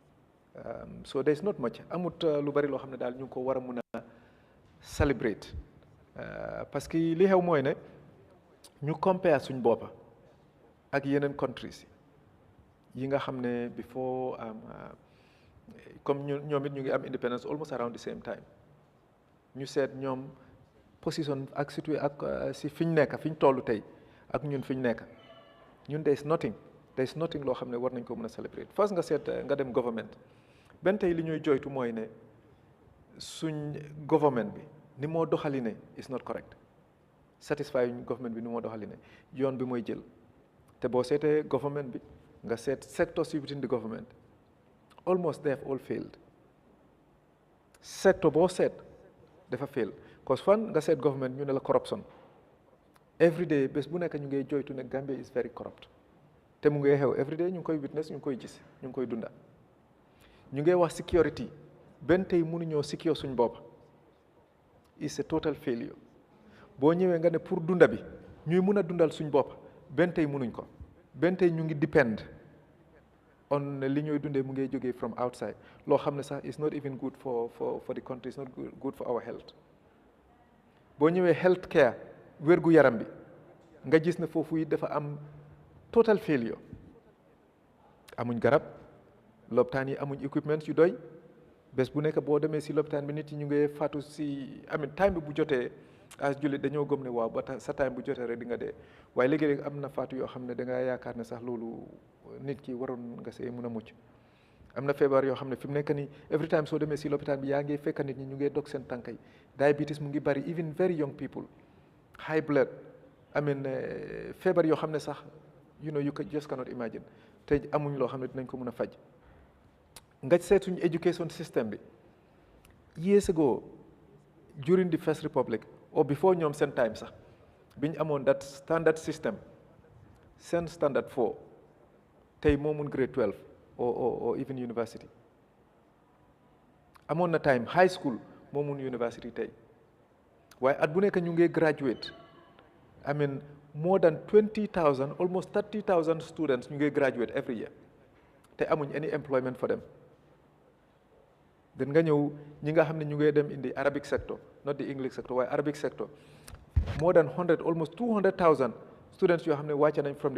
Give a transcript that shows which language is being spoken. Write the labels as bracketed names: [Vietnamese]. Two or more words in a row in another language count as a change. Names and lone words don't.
[English] so there is not much [Wolof] amut lu bari loo xam ne daal ñu ngi ko war a mun a celebrate [French] parce que [Wolof] li xew mooy ne ñu compare suñ boppa ak yeneen countries yi nga xam ne before comme ñoom it ñu ngi am [English] independence almost around the same time [Wolof] ñu seet ñoom position ak surtout ak si fi ñu nekk fi ñu toll tey ak ñun fi ñu nekk ñun [English] there is nothing [Wolof] loo xam ne war nañ ko mën a celebrate first nga seet nga dem government benn tey li ñuy joytu mooy ne suñ government bi ni moo doxaline [English] is not correct satisfy [Wolof] yuñ government bi ni moo doxaline yoon bi mooy jël te boo seetee government bi nga seet [English] sectors within the government almost they have all failed [Wolof] sector boo seet dafa fail cause fan nga seet government ñu ne la corruption [English] every day [Wolof] bés bu nekk ñu ngay joytu ne [English] Gambia is very corrupt [Wolof] te mu ngay xew [English] every day [Wolof] ñu ngi koy witness ñu ngi koy gis ñu ngi koy dunda ñu ngay wax security benn tey mënuñoo secure suñ bopp [English] is a total failure [Wolof] boo ñëwee nga ne pour dunda bi ñuy mun a dundal suñ bopp benn tey mënuñ ko benn tey ñu ngi [English] depend on [Wolof] li ñooy dundee mu ngay jógee [English] from outside [Wolof] loo xam ne sax [English] is not even good for the country is not good for our health [Wolof] boo ñëwee [English] health care [Wolof] wérgu yaram bi nga gis ne foofu yi dafa am [English] total failure [Wolof] amuñ garab lopitaan yi amuñ equipment yu doy bés bu nekk boo demee si lopitaan bi nit yi ñu ngi faatu si time bi bu jotee as jullit dañoo gëm ne waaw ba sa time bu jotee rek di nga dee waaye léegi-léegi am na faatu yoo xam ne da nga yaakaar ne sax loolu nit ki waroon nga see mun a mucc am na feebar yoo xam ne fi mu nekk nii [English] every time [Wolof] soo demee si lopitaan bi yaa ngi fekk nit ñi ñu ngi dog seen tànk yi diabetes mu ngi bari [English] even very young people high blood [Wolof] feebar yoo xam ne sax [English] you just cannot imagine [Wolof] te amuñ loo xam ne dinañ ko mën a faj nga seet suñu [English] education system [Wolof] bi [English] years ago during the First Republic or before [Wolof] ñoom seen time sax biñ amoon [English] that standard system [Wolof] seen standard 4 tey moo mun [English] grade 12 or even university [Wolof] amoon na time [English] high school [Wolof] moo mun university tey waaye at bu nekk ñu ngi graduate [English] I mean more than 20,000 almost 30,000 students [Wolof] ñu ngi [English] graduate every year [Wolof] te amuñ [English] any employment for them [Wolof] den nga ñëw ñi nga xam ne ñu ngi dem [English] in the Arabic sector not the English sector [Wolof] waaye [English] Arabic sector more than 100 almost 200,000 students [Wolof] yoo xam ne wàcce nañ from